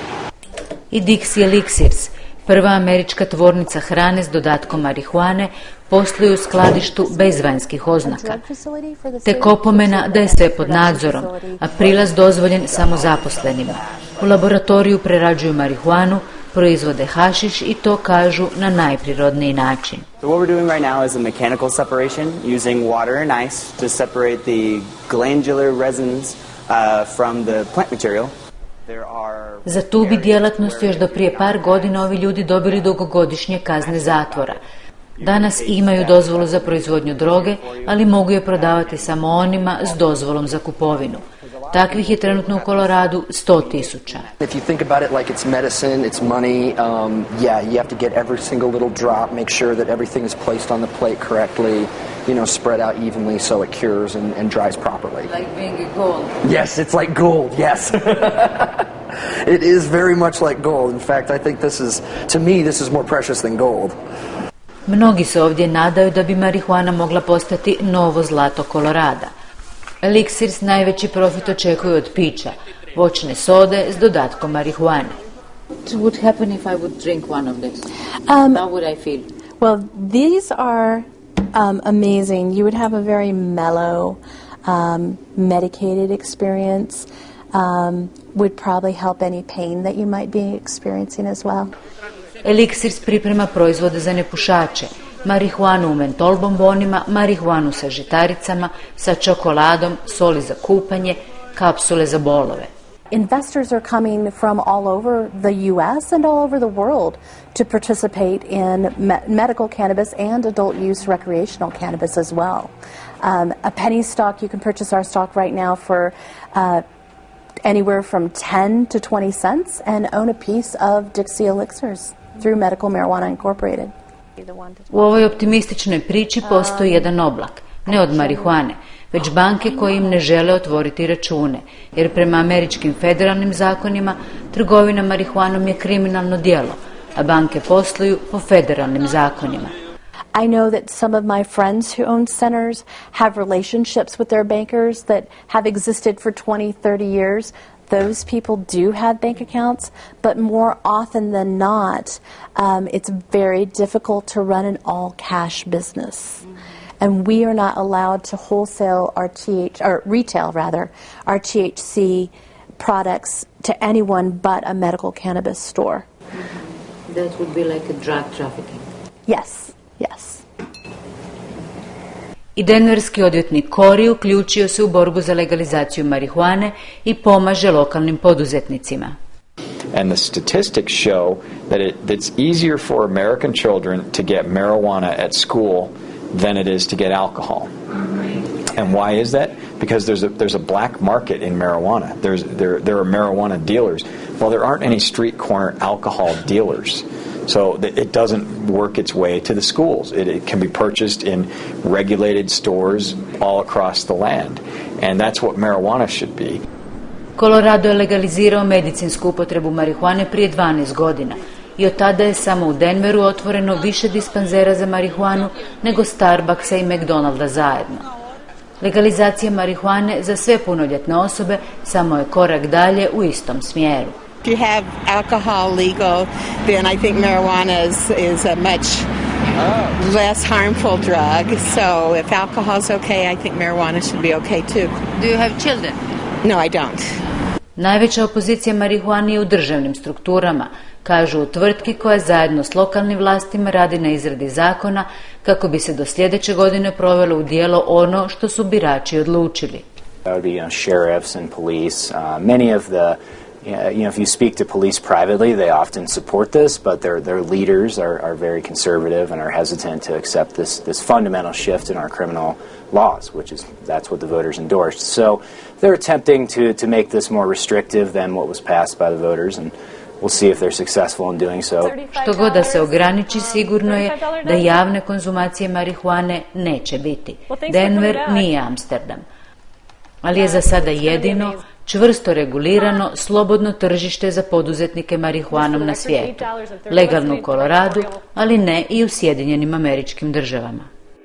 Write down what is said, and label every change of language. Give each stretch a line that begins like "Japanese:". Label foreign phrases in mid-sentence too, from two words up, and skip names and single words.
Croatian: I Dixie Elixirs, prva američka tvornica hrane s dodatkom marihuane, posluju u skladištu bez vanjskih oznaka. Tek opomena da je sve pod nadzorom, a prilaz dozvoljen samo zaposlenima. U laboratoriju prerađuju marihuanu, proizvode hašiš i to kažu na najprirodniji način.
English: So what we're doing right now is a mechanical separation using water and ice to separate the glandular resins from the plant material.
Croatian: Za tu bi djelatnost još do prije par godina ovi ljudi dobili dugogodišnje kazne zatvora. Danas imaju dozvolu za proizvodnju droge, ali mogu je prodavati samo onima s dozvolom za kupovinu. Takvih je trenutno u Koloradu 100,000.
English: If you think about it like it's medicine, it's money, yeah, you have to get every single little drop, make sure that everything is placed on the plate correctly, you know, spread out evenly so it cures and dries properly. Like being gold. Yes, it's like gold, yes. It is very much like gold. In fact, I think to me, this is more precious than gold.
Croatian: Mnogi se ovdje nadaju da bi marihuana mogla postati novo zlato Kolorada. Elixirs najveći profit očekuju od pića, voćne sode s dodatkom marihuane.
English: What would happen if I would drink one of this? How would I feel? Well, these are amazing. You would have a very mellow, medicated experience. Would probably help any pain that you might be experiencing as well.
Croatian: Elixirs priprema proizvode za nepušače, marihuanu u mentol bombonima, marihuanu sa žitaricama, sa čokoladom, soli za kupanje, kapsule za bolove.
English: Investors are coming from all over the U.S. and all over the world to participate in medical cannabis and adult use recreational cannabis as well. A penny stock, you can purchase our stock right now for anywhere from 10 to 20 cents and own a piece of Dixie Elixirs through Medical Marijuana Incorporated.
Croatian: U ovoj optimističnoj priči postoji jedan oblak, ne od marihuane, već banke koje im ne žele otvoriti račune, jer prema američkim federalnim zakonima trgovina marihuanom je kriminalno djelo, a banke posluju po federalnim zakonima.
English: I know that some of my friends who own centers have relationships with their bankers that have existed for 20, 30 years. Those people do have bank accounts, but more often than not, it's very difficult to run an all-cash business. And we are not allowed to wholesale retail our THC products to anyone but a medical cannabis store. That would be like a drug trafficking. Yes. Yes.
Croatian: I denverski odvjetnik Corey uključio se u borbu za legalizaciju marihuane i pomaže lokalnim poduzetnicima.
English: And the statistics show that it's easier for American children to get marijuana at school than it is to get alcohol. And why is that? Because there's a black market in marijuana. There are marijuana dealers. Well, there aren't any street corner alcohol dealers. So it doesn't work its way to the schools. It can be purchased in regulated stores all across the land. And that's what marijuana should be.
Croatian: Colorado je legalizirao medicinsku upotrebu marihuane prije 12 godina i od tada je samo u Denveru otvoreno više dispanzera za marihuanu nego Starbucksa i McDonalda zajedno. Legalizacija marihuane za sve punoljetne osobe samo je korak dalje u istom smjeru.
English: If you have alcohol legal, then I think marijuana is a much less harmful drug. So if alcohol's okay, I think marijuana should be okay too. Do you have children? No, I don't.
Croatian: Najveća opozicija marihuani je u državnim strukturama, kažu u tvrtki koja zajedno s lokalnim vlastima radi na izradi zakona kako bi se do sljedeće godine provelo u djelo ono što su birači odlučili.
English: Sheriffs and police, many of the if you speak to police privately, they often support this, but their leaders are very conservative and are hesitant to accept this fundamental shift in our criminal laws, that's what the voters endorsed. So they're attempting to make this more restrictive than what was passed by the voters, and we'll see if they're successful in doing so.
Croatian: Što god da se ograniči, sigurno je da javne konzumacije marihuane neće biti. Denver nije Amsterdam. Ali je za sada jedino čvrsto regulirano, slobodno tržište za poduzetnike marihuanom na svijetu. Legalno u Koloradu, ali ne i u Sjedinjenim Američkim Državama.